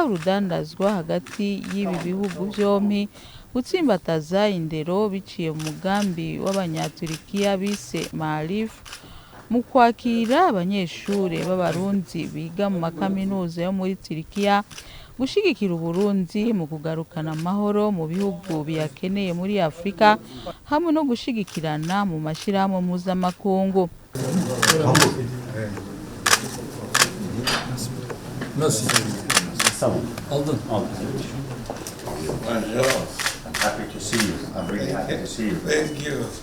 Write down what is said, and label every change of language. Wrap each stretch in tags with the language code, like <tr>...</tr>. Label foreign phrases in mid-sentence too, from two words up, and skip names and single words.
<rn>urudandazwa hagati y'ibi bihugu vyompi, gutsimbataza indero biciye mu mugambi w'abanyaturikiya bise Marif, mu kwakira abanyeshure b'abarundi biga mu makaminuza yo muri Turkiya, gushigikira Uburundi mu kugarukana amahoro mu bihugu biyakeneye muri Afrika, hamwe no gushigikirana mu mashirahamwe mpuzamakungu.</rn> <en>I'm happy to see you. I'm really happy to see you. Thank you.</en>